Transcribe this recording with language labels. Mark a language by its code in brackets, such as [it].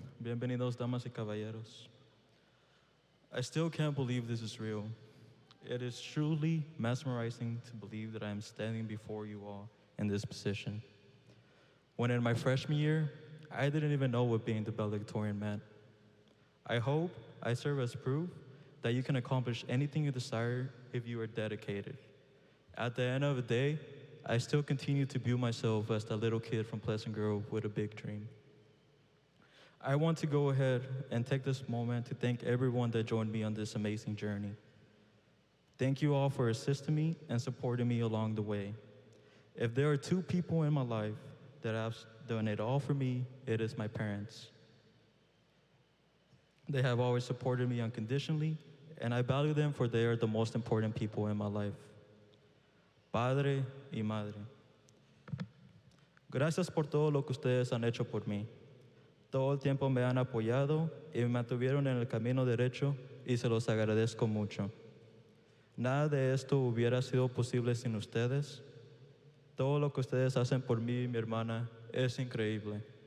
[es] Bienvenidos, damas y caballeros. [en] I still can't believe this is real. It is truly mesmerizing to believe that I am standing before you all in this position. When in my freshman year, I didn't even know what being the valedictorian meant. I hope I serve as proof that you can accomplish anything you desire if you are dedicated. At the end of the day, I still continue to view myself as that little kid from Pleasant Grove with a big dream. I want to go ahead and take this moment to thank everyone that joined me on this amazing journey. Thank you all for assisting me and supporting me along the way. If there are two people in my life that have done it all for me, it is my parents. They have always supported me unconditionally, and I value them for they are the most important people in my life. [es] Padre y madre. Gracias por todo lo que ustedes han hecho por mí. Todo el tiempo me han apoyado y me mantuvieron en el camino derecho y se los agradezco mucho. Nada de esto hubiera sido posible sin ustedes. Todo lo que ustedes hacen por mí y mi hermana es increíble.